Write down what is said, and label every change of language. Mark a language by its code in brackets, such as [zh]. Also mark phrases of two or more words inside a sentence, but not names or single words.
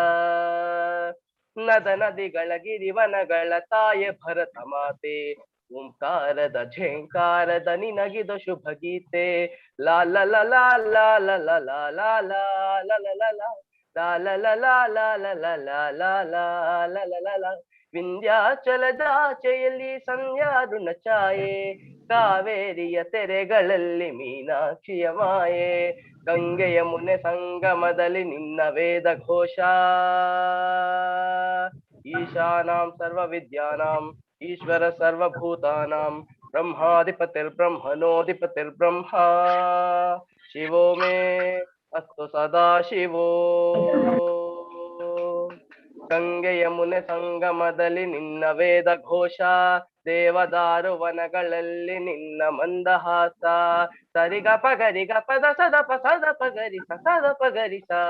[kn] ನದ ನದಿಗಳ ಗಿರಿವನಗಳ ತಾಯ ಭರತ ಮಾತೆ ಓಂಕಾರದ ಝೇಂಕಾರದ ನಿನಗಿದ ಶುಭ ಗೀತೆ ಲಾ ಲ ಲ ಲಾ ಲಾ ಲ ಲ ಲಾ ಲಾ ಲಾ ಲ ಲ ಲ ಲಾ la la la la la la la la la la la la la ವಿಂಧ್ಯಾಚಲದಾಚೆಯಲ್ಲಿ ಸಂಧ್ಯಾರುಣ ಛಾಯೆ ಕಾವೇರಿಯ ತೆರೆಗಳಲ್ಲಿ ಮೀನಾಕ್ಷಿಯ ಮಾಯೆ ಗಂಗೆಯ ಮುನೆ ಸಂಗಮದಲ್ಲಿ ನಿನ್ನ ವೇದ ಘೋಷ [sa] ಈಶಾನಾಂ ಸರ್ವ ವಿದ್ಯಾನಾಂ ಈಶ್ವರ ಸರ್ವಭೂತಾನಾಂ ಬ್ರಹ್ಮಾಧಿಪತಿರ್ಬ್ರಹ್ಮಣೋಧಿಪತಿರ್ಬ್ರಹ್ಮ ಶಿವೋ ಮೇ ಅಸ್ತು ಸದಾ ಶಿವೋ [kn] ಗಂಗೆಯ ಮುನೆ ಸಂಗಮದಲ್ಲಿ ನಿನ್ನ ವೇದ ಘೋಷ ದೇವದಾರು ವನಗಳಲ್ಲಿ ನಿನ್ನ ಮಂದಹಾಸ ಸರಿಗ ಪಗರಿಗ ಪದ ಸದ ಪಗರಿಸ [sa] ಸದ ಪಗರಿಸ